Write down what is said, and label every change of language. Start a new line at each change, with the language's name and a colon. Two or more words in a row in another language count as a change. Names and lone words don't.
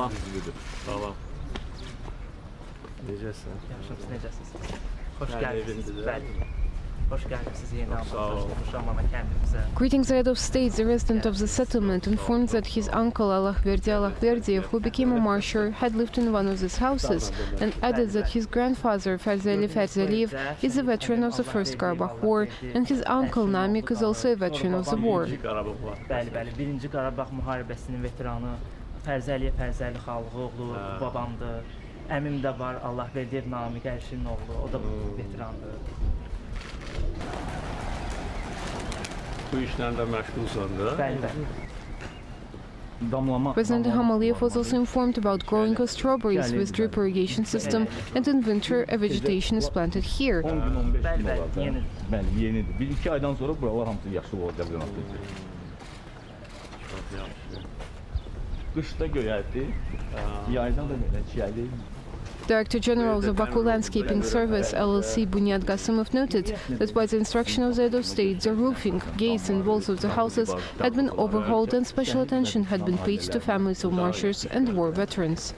English: Greeting the head of state, the resident of the settlement informed that his uncle Allahverdi, who became a marshal, had lived in one of these houses, and added that his grandfather Ferzaliyev is a veteran of the First Karabakh War, and his uncle Namik is also a veteran of the war.
Azerbaijani: Əmim də var, Allahverdiyev Namiq Əlşinin oğlu, o da veterandır. Bu işlərlə məşğulsandır. Bəli.
English: President İlham was also informed about growing of strawberries with drip irrigation system, and in winter a vegetation is planted here.
Azerbaijani: Bəli, yenidir. 1-2 aydan sonra buralar hamısı yaşıl olacaq. Qışda göyərdi, yaydan da belə çiyəli.
English: Director General of the Baku Landscaping Service, LLC Bunyad Gasimov, noted that by the instruction of the head of state, the roofing, gates and walls of the houses had been overhauled and special attention had been paid to families of martyrs and war veterans.